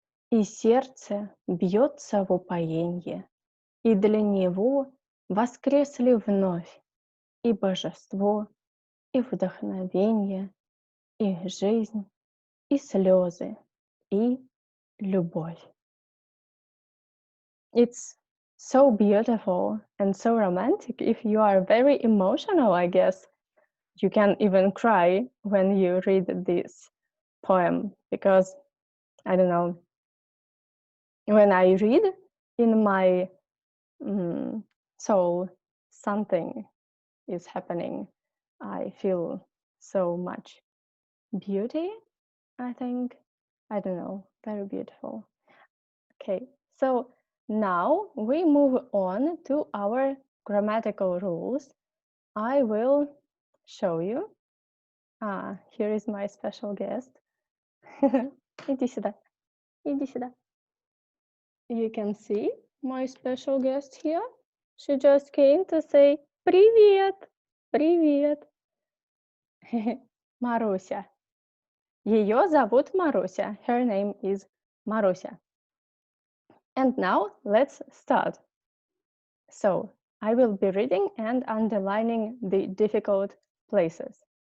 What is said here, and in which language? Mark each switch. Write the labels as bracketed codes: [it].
[ru] И сердце бьется в упоенье, и для него воскресли вновь и божество, и вдохновение, и жизнь, и слезы, и любовь. [en] It's so beautiful and so romantic. If you are very emotional, I guess you can even cry when you read this poem, because I don't know, when I read in my soul something is happening. I feel so much beauty, I think. I don't know, very beautiful. Okay, so now we move on to our grammatical rules. I will show you. Here is my special guest. [ru] Иди сюда. Иди сюда. [en] You can see my special guest here. She just came to say [ru] привет. Привет. Маруся. Ее зовут Маруся. [en] Her name is Маруся. And now let's start. So I will be reading and underlining the difficult places.